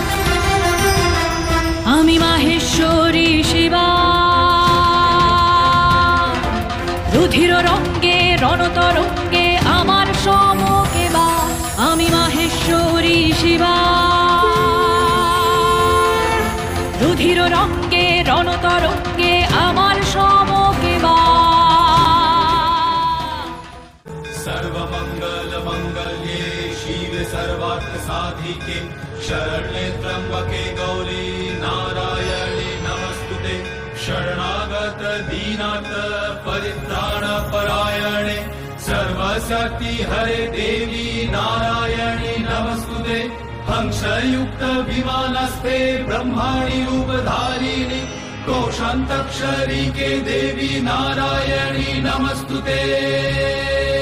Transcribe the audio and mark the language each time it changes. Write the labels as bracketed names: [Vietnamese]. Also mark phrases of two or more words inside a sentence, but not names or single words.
[Bangla] আমি মাহেশ্বরী শিবা, রুধির রঙ্গে রণতরঙ্গে আমার সমকেবা। আমি মাহেশ্বরী শিবা রুধির রঙ্গে রণতরঙ্গে আমার সমকেবা [Sanskrit] सर्वमंगल मंगल्ये शिवे सर्वार्थ साधिके शरण्ये त्र्यंबके गौरी नारायणे नमस्तुते शरणागत दीनार्थ परित्राण परायणे सर्वशक्ति हरे देवी नारायणे नमस्तुते हंसयुक्त विमानस्ते ब्रह्माणि रूपधारिणि कोशान्तक्षरी के देवी नारायणी नमस्तुते।